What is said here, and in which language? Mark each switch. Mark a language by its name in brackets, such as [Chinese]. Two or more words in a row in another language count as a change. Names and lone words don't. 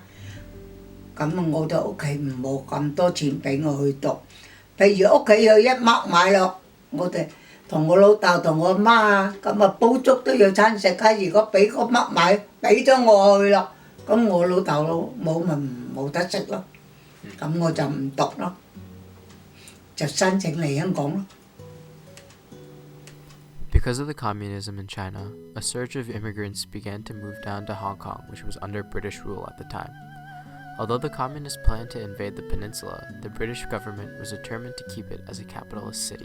[Cantonese] 咁我哋屋企唔冇咁多錢俾我去讀，譬如屋企有1蚊買咯，我哋同我老豆同我媽啊，咁啊煲粥都要餐食啊。如果俾個蚊買，俾咗我去咯，咁我老豆冇咪冇得食咯，咁我就唔讀咯，就申請嚟香港咯。 [English] Because of the communism in China, a surge of immigrants began to move down to Hong Kong, which was under British rule at the time. Although the communists planned to invade the peninsula, the British government was determined to keep it as a capitalist city.